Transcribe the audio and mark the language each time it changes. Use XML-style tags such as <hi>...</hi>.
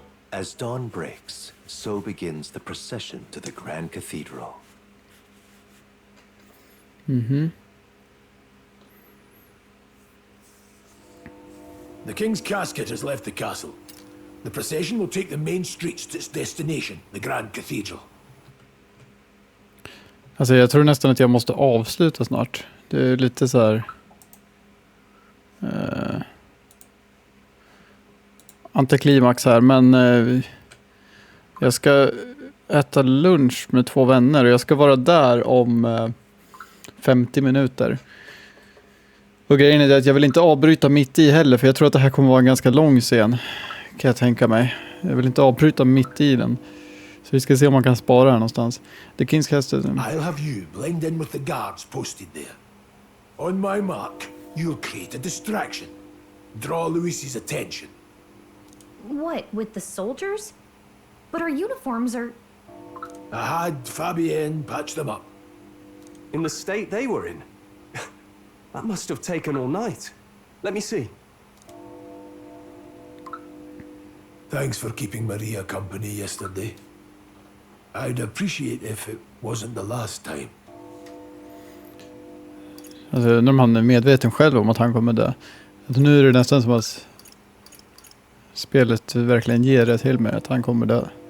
<en>As dawn breaks, so begins the procession to the Grand Cathedral. The king's casket has left the castle. The procession will take the main streets to its destination, the Grand Cathedral.</en> <sv>Alltså jag tror nästan att jag måste avsluta snart. Det är lite så här... antiklimax här, men jag ska äta lunch med 2 vänner och jag ska vara där om 50 minuter. Och grejen är att jag vill inte avbryta mitt i heller, för jag tror att det här kommer vara en ganska lång scen, kan jag tänka mig. Jag vill inte avbryta mitt i den. Så vi ska se om man kan spara här någonstans.</sv> <en>The King's Castle. I'll have you blend in with the guards posted there. On my mark, you'll create a distraction. Draw Luis's attention. What, with the soldiers? But our uniforms are... I had Fabienne patch them up. In the state they were in? That must have taken all night. Let me see. Thanks for keeping Maria company yesterday. I'd appreciate if it wasn't the last time.</en> <sv>Alltså, när han är medveten själv om att han kommer dö. Alltså, nu är det nästan som att spelet verkligen ger det till mig att han kommer dö.</sv>